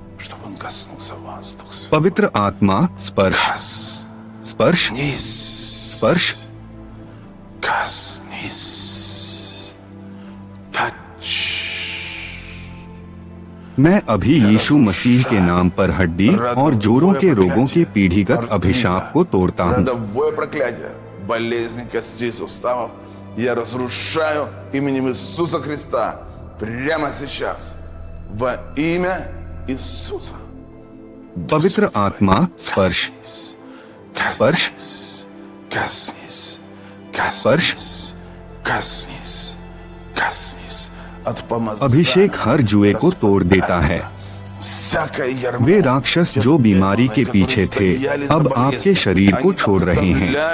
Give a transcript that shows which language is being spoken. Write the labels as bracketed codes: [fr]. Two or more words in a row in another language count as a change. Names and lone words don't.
[hi] पवित्र आत्मा स्पर्श, स्पर्श, स्पर्श। मैं अभी यीशु मसीह के नाम पर हड्डी और जोड़ों के रोगों के पीढ़ीगत अभिशाप को तोड़ता हूँ। [ru] Я разрушаю именем Иисуса Христа прямо сейчас во имя Иисуса. [hi] पवित्र आत्मा स्पर्श, स्पर्श, स्पर्श। अभिषेक हर जुए को तोड़ देता है। वे राक्षस जो बीमारी के पीछे थे, अब आपके शरीर को छोड़ रहे हैं।